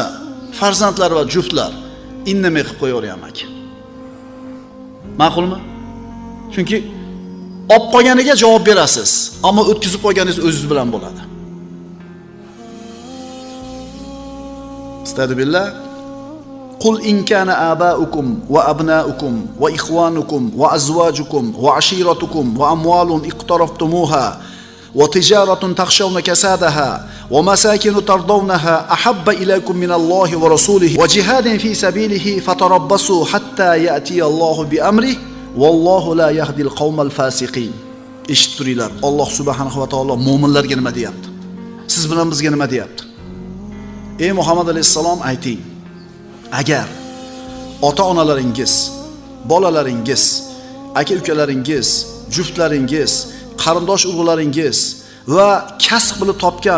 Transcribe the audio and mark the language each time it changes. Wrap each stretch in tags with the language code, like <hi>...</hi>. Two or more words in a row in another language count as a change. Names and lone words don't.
<uz>Farzandlar va juftlar indamay qilib qo'yaveryamak. Ma'qulmi? Chunki olib qolganiga javob berasiz, ammo o'tkazib qo'yganingiz o'zingiz bilan bo'ladi. Astagfirullah.</uz> <ar>قل إن كان آباؤكم وأبناؤكم وإخوانكم وأزواجكم وعشيرتكم وأموال اقترفتموها وتجارة تخشون كسادها ومساكن ترضونها أحب إليكم من الله ورسوله وجهاد في سبيله فتربصوا حتى يأتي الله بأمره والله لا يهدي القوم الفاسقين.</ar> <uz>Eshitib turinglar, Alloh</uz> <ar>سبحانه وتعالى</ar> <uz>mu'minlarga nima deyapti? Siz bilan bizga nima deyapti? Ey Muhammad alayhisalom, ayting. Agar ota-onalaringiz, bolalaringiz, aka-ukalaringiz, juftlaringiz, qarindosh urug'laringiz va kasb qilib topgan</uz>